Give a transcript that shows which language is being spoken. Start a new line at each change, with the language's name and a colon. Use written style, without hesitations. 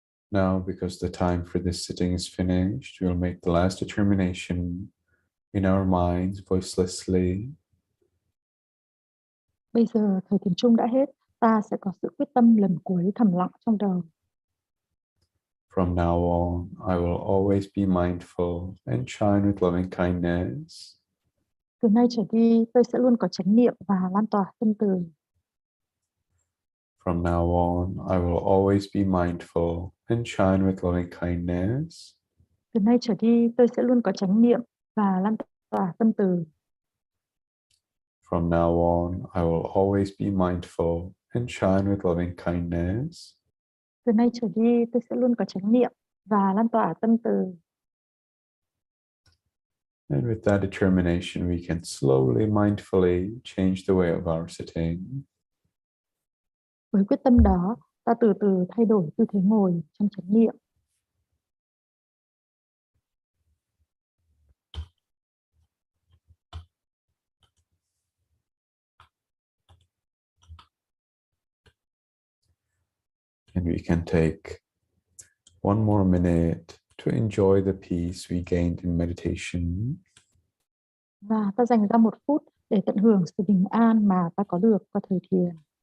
English: Now, because the time for this sitting is finished, we'll make the last determination in our minds voicelessly.
Vietnamese: Bây giờ thời thiền chung đã hết, ta sẽ có sự quyết tâm lần cuối thầm lặng trong đầu.
English: From now on, I will always be mindful and shine with loving kindness.
Vietnamese: Từ nay trở đi, tôi sẽ luôn có chánh niệm và lan tỏa tâm từ.
English: From now on, I will always be mindful and shine with loving kindness.
Vietnamese: Từ nay trở đi, tôi sẽ luôn có chánh niệm và lan tỏa tâm từ.
English: From now on, I will always be mindful and shine with loving kindness.
Vietnamese: Từ nay trở đi, tôi sẽ luôn có chánh niệm và lan tỏa tâm từ.
English: And with that determination, we can slowly, mindfully change the way of our sitting.
Vietnamese: Với quyết tâm đó, ta từ từ thay đổi tư thế ngồi trong chánh niệm.
English: And we can take one more minute to enjoy the peace we gained in meditation.
Vietnamese: Và ta dành ra 1 phút để tận hưởng sự bình an mà ta có được qua thời thiền.